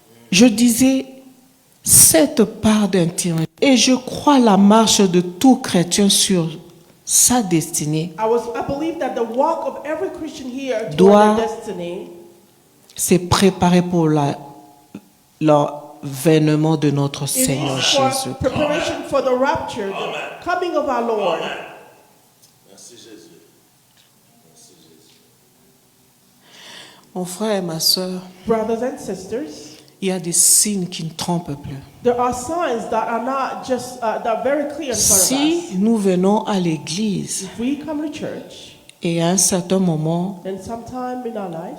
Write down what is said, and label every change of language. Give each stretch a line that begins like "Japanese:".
French: Je disais, cette part d'intimité, et je crois la marche de tout chrétien sur sa destinée,
English: I believe that the walk of every Christian here
French: doit
English: toward their destiny
French: c'est préparer pour l'avènement de notre
English: it
French: Seigneur
English: is for
French: Jésus.
English: preparation for the rapture, the coming of our Lord.
French: Mon frère et ma soeur,
English: Brothers and sisters,
French: il y a des signes qui ne trompent plus.
English: there are signs that are not just that are very clear in front of
French: Si
English: us.
French: nous venons à l'église
English: If we come to church,
French: et à un certain moment
English: and sometime in our life,